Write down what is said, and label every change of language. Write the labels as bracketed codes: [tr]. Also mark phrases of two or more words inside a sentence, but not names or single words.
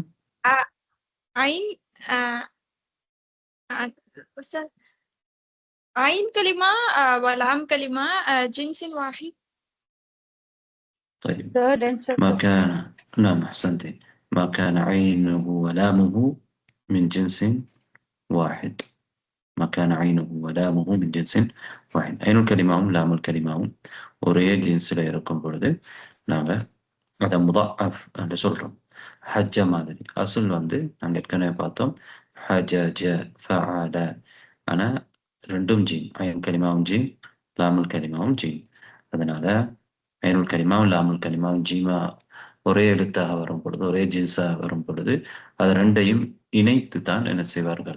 [ar] عين أستاذ، عين كلمة ولام كلمة، جنس واحد. طيب ما كان، نعم أحسنتي، ما كان عينه ولامه من جنس واحد. ما كان عينه ولامه من جنس واحد. عين الكلمة لام الكلمة [ta] ஒரே ஜின்ஸில் இருக்கும் பொழுது நாங்கள் அதை முதாஃப் என்று சொல்கிறோம். ஹஜ்ஜ மாதிரி அசுல் நாங்கள் ஏற்கனவே பார்த்தோம் [ar] حجج فعل. [ta] ஆனால் ரெண்டும் ஜீன், ஐன் கலிமாவும் ஜீன், லாமுல் கலிமாவும் ஜீன். அதனால ஐனுல் கலிமாவும் லாமுல் கலிமாவும் ஜீமா ஒரே எழுத்தாக வரும் பொழுது, ஒரே ஜின்ஸாக வரும் பொழுது அது ரெண்டையும் இணைத்து தான் என்ன செய்வார்கள்?